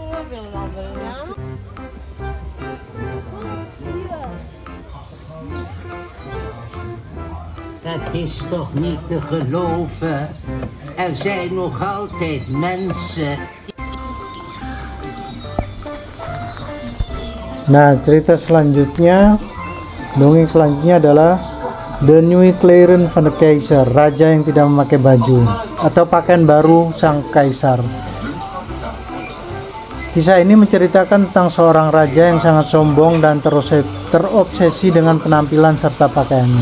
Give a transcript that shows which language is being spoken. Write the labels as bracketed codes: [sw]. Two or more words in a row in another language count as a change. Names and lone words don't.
[nl] Dat is toch niet te geloven. Er zijn nog altijd mensen. [id] Nah, cerita selanjutnya, dongeng selanjutnya adalah The Nieuwe Kleren van de Keizer, raja yang tidak memakai baju atau pakaian baru sang kaisar. Kisah ini menceritakan tentang seorang raja yang sangat sombong dan terobsesi dengan penampilan serta pakaiannya.